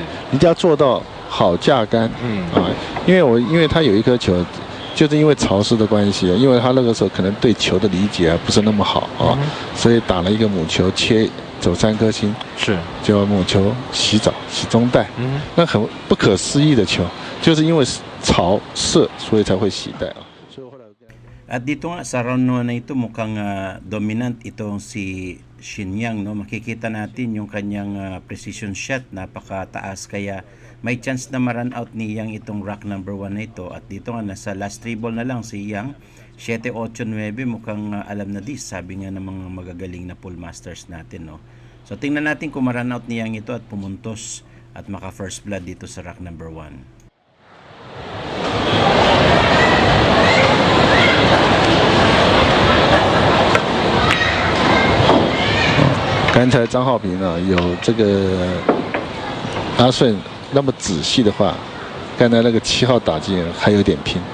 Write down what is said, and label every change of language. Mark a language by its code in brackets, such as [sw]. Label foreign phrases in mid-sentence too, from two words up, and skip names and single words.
[zh] 你就要做到好架杆，因为他有一颗球，就是因为潮湿的关系，因为他那个时候可能对球的理解不是那么好啊，所以打了一个母球切走3颗星，是，就母球洗澡洗中带，那很不可思议的球，就是因为潮湿所以才会洗带啊。 [tl] At dito nga sa round 1 na ito mukhang dominant itong si Shin Yang, no. Makikita natin yung kanyang [en] precision shot, [tl] napakataas, kaya may chance na ma-run out ni Yang itong [en] rack number [tl] 1 na ito. At dito nga nasa last 3 ball na lang si Yang, 7, 8, 9, mukhang alam na this, sabi nga ng mga magagaling na [en] pool masters [tl] natin, no. So tingnan natin kung ma-run out ni Yang ito at pumuntos at maka [en] first blood [tl] dito sa [en] rack number [tl] 1. [zh] 刚才张浩平啊，有这个阿顺那么仔细的话，刚才那个7号打进还有点拼。